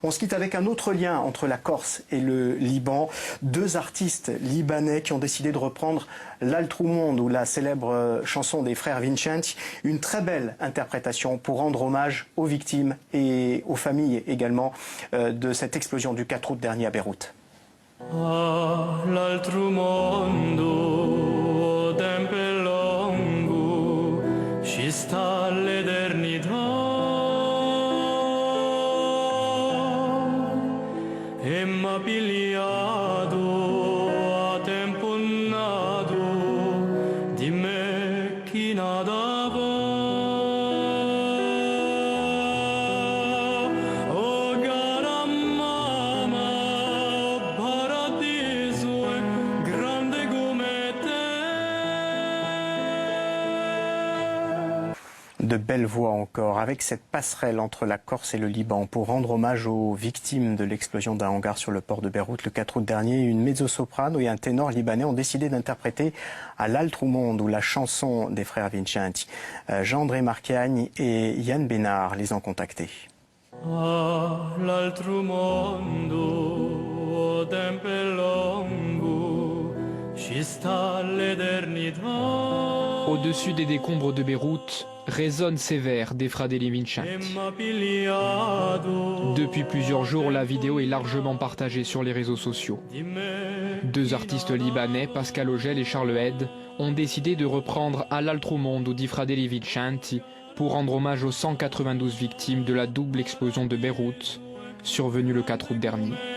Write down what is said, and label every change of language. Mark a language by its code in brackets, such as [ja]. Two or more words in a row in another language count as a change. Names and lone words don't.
[fr] On se quitte avec un autre lien entre la Corse et le Liban. Deux artistes libanais qui ont décidé de reprendre l'Altrou Monde ou la célèbre chanson des frères Vincenti. Une très belle interprétation pour rendre hommage aux victimes et aux familles également de cette explosion du 4 août dernier à Beyrouth. [co] L'altro mondo, tempo longo, ci sta l'eternità. E m'ha pigliato a tempo nato di me chi nadava. Oh cara mamma, oh paradiso è grande come te. [fr] De belles voix encore, avec cette passerelle entre la Corse et le Liban pour rendre hommage aux victimes de l'explosion d'un hangar sur le port de Beyrouth le 4 août dernier. Une mezzo-soprano et un ténor libanais ont décidé d'interpréter à l'Altrou Monde ou la chanson des frères Vincenti. Jean-André Marchiagne et Yann Bénard les ont contactés. [co] L'altro mondo, tempo longo, ci sta l'eternità. [fr] Au-dessus des décombres de Beyrouth résonnent ces vers des Fratelli Vincenti. Depuis plusieurs jours, la vidéo est largement partagée sur les réseaux sociaux. Deux artistes libanais, Pascal Ogel et Charles Hed, ont décidé de reprendre à l'Altrou Mondo di Fratelli Vincenti pour rendre hommage aux 192 victimes de la double explosion de Beyrouth, survenue le 4 août dernier.